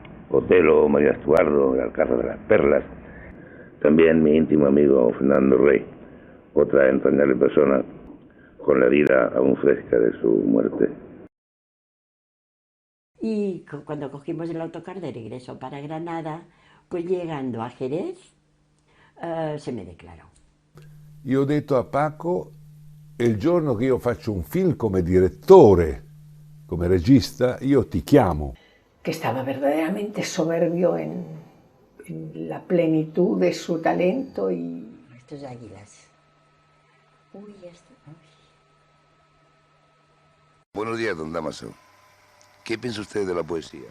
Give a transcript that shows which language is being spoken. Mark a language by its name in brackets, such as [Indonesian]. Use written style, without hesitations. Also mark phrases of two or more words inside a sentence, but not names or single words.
[Spanish] Otelo, María Estuardo, El Alcázar de las Perlas. También mi íntimo amigo Fernando Rey, otra entrañable persona, con la herida aún fresca de su muerte. Y cuando cogimos el autocar de regreso para Granada, pues llegando a Jerez, se me declarò. [Italian] Io ho detto a Paco, il giorno che io faccio un film come direttore, come regista, io ti chiamo. [Spanish] Que estaba verdaderamente soberbio en la plenitud de su talento y... Estos águilas. Uy, ya está. Uy. Buenos días, don Dámaso. ¿Qué piensa usted de la poesía?